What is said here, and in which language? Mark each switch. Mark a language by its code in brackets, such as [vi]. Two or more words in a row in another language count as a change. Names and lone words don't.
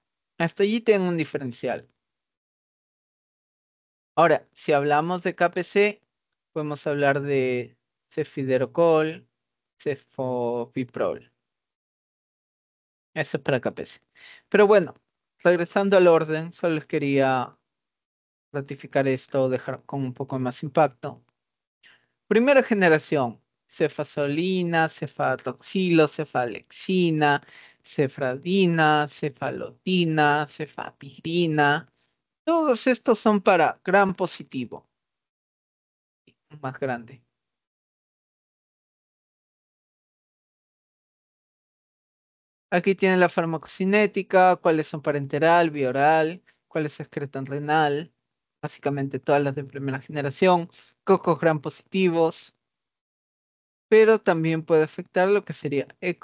[es] Hasta allí tengo un diferencial. Ahora, si hablamos de KPC, podemos hablar de cefiderocol, cefopiprol. Eso es para KPC. Pero bueno, regresando al orden, solo les quería ratificar esto, dejar con un poco más impacto. Primera generación, cefazolina, cefatoxilo, cefalexina, cefradina, cefalotina, cefapirina. Todos estos son para gram positivo, más grande. Aquí tienen la farmacocinética, cuáles son parenteral, bioral, cuáles se excretan renal, básicamente todas las de primera generación, cocos gram positivos, pero también puede afectar lo que sería E.